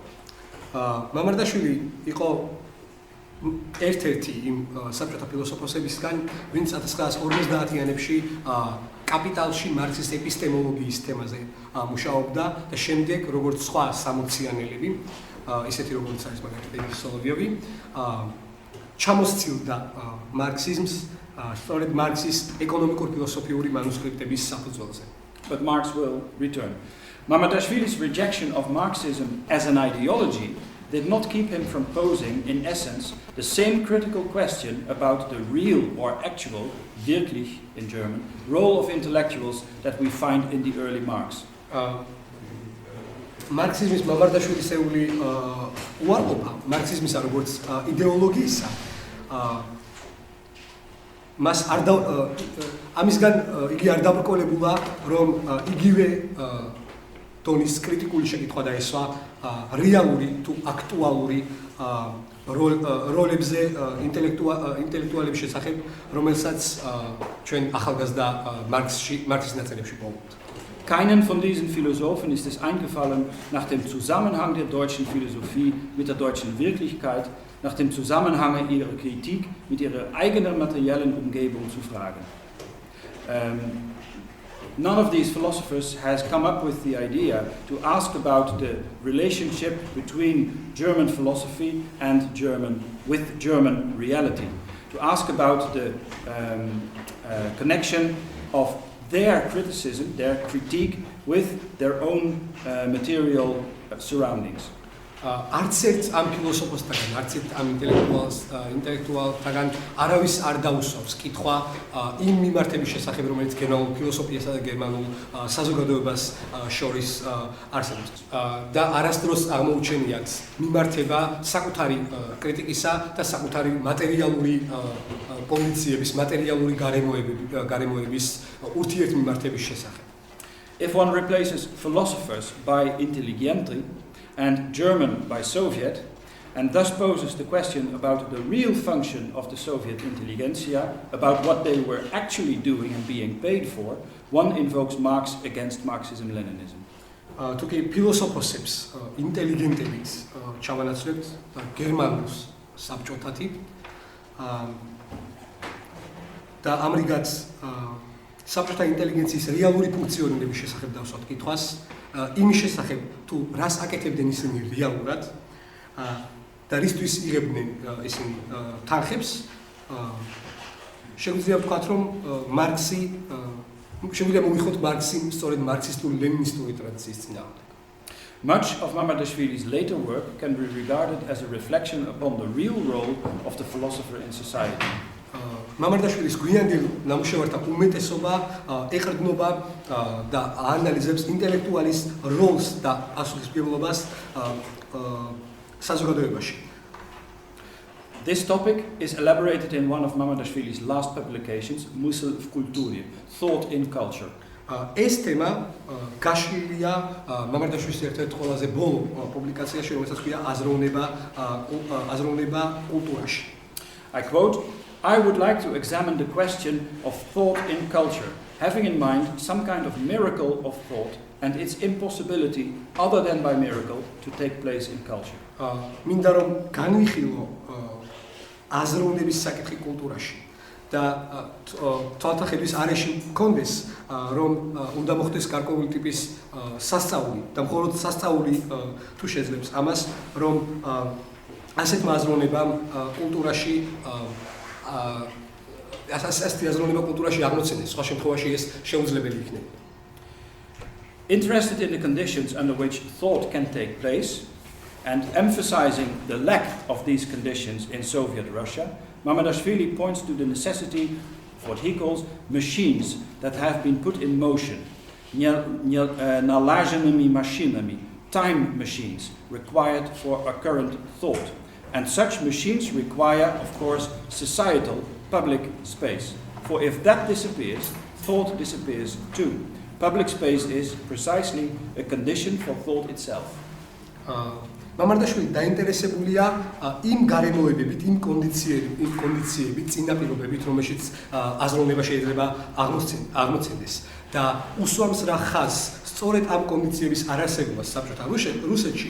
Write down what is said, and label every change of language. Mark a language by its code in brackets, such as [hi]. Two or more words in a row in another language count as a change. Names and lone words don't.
[ka] Mamardashvili იყო ერთ-ერთი იმ საბჭოთა ფილოსოფოსებისგან, ვინც 1950-იანებში კაპიტალში მარქსის ეპისტემოლოგიის თემაზე მუშაობდა და შემდეგ, როგორც სხვა სამოციანელები, ისეთი როგორც არის მაგალითად ევერტ სოლოვიოვი, ჩამოსცილდა მარქსიზმს სწორედ მარქსის ეკონომიკურ-ფილოსოფიური მანუსკრიპტების საფუძველზე. [en] But Marx will return. Mamardashvili's rejection of Marxism as an ideology did not keep him from posing, in essence, the same critical question about the real or actual, wirklich in German, role of intellectuals that we find in the early Marx. [ka] მარქსიზმის მამარდაშვილისეული უარყოფა მარქსიზმისა როგორც იდეოლოგიისა მას ამისგან იგი არ დაბრკოლებულა, რომ იგივე ტონის კრიტიკული შეკითხვა დაესვა რეალური თუ აქტუალური როლებზე ინტელექტუალების შესახებ, რომელსაც ჩვენ ახალგაზრდა მარქსის ნაწილებში პოვებთ. [de] Keinen von diesen Philosophen ist es eingefallen, nach dem Zusammenhang der deutschen Philosophie mit der deutschen Wirklichkeit, nach dem Zusammenhang ihrer Kritik mit ihrer eigenen materiellen Umgebung zu fragen. [en] None of these philosophers has come up with the idea to ask about the relationship between German philosophy and German reality, to ask about the connection of their criticism, their critique with their own material surroundings. [ka] არც ერთ ამ ფილოსოფოსთაგან, არც ერთ ამ ინტელექტუალთაგან არავის არ დაუსვავს კითხვა იმ მიმართების შესახებ, რომელიც გერმანულ ფილოსოფიასა და გერმანულ საზოგადოებას შორის არსებობს. და არასდროს აღმოუჩენიათ მიმართება საკუთარი კრიტიკისა და საკუთარი მატერიალური კონდიციების, მატერიალური გარემოების ურთიერთმიმართების შესახებ. [en] If one replaces philosophers by intelligentri and German by Soviet, and thus poses the question about the real function of the Soviet intelligentsia, about what they were actually doing and being paid for, one invokes Marx against Marxism-Leninism. [ka] თუკი ფილოსოფოსებს ინტელიგენტებით ჩავანაცვლებთ გერმანულს საბჭოთათი და ამრიგად საბჭოთა ინტელიგენციის რეალური ფუნქციონირების შესახებ დავსვათ კითხვას, იმის შესახებ თუ რას აკეთებდნენ ისინი რეალურად და რისთვის იღებდნენ ისინი თანხებს, შეგვიძლია ვთქვათ, რომ მარქსი შეგვიძლია მოვიხოთ მარქსი სწორედ მარქსისტულ-ლენინისტური ტრადიციის წინააღმდეგ. [en] Much of Mamardashvili's later work can be regarded as a reflection upon the real role of the philosopher in society. [ka] მამარდაშვილის გვიანდელ ნამუშევართა უმეტესობა ეყრდნობა და აანალიზებს ინტელექტუალის როლს და პასუხისმგებლობას საზოგადოებაში. [en] This topic is elaborated in one of Mamardashvili's last publications, [ru] Мысль в культуре, [en] Thought in Culture. [ka] ეს თემა გაშლილია მამარდაშვილის ერთ-ერთ ყველაზე ბოლო პუბლიკაციაში, რომელსაც ქვია აზროვნება კულტურაში. [en] I quote, I would like to examine the question of thought in culture, having in mind some kind of miracle of thought and its impossibility, other than by miracle, to take place in culture. [ka] მინდა რომ განვიხილო აზროვნების საკითხი კულტურაში და თვალთახედვის არეში მქონდეს, რომ უნდა მოხდეს გარკვეული ტიპის სასწაული და მხოლოდ სასწაული თუ შეძლებს ამას, რომ ასეთმა აზროვნებამ კულტურაში ასეთი აზროვნება კულტურაში აღმოცენდეს, სხვა შემთხვევაში ეს შეუძლებელი იქნება. [en] Interested in the conditions under which thought can take place and emphasizing the lack of these conditions in Soviet Russia, Mamardashvili points to the necessity of what he calls machines that have been put in motion, [ru] налаженными машинами, [en] time machines required for a current thought. And such machines require, of course, societal public space. For if that disappears, thought disappears too. Public space is precisely a condition for thought itself. [ka] მამარდაშვილი დაინტერესებულია იმ გარემოებებით, იმ კონდიციებით, წინაპირობებით, რომელშიც აზროვნება შეიძლება აღმოცენდეს და უსვამს რა ხაზს სწორედ ამ კონდიციების არარსებობას საბჭოთა რუსეთში.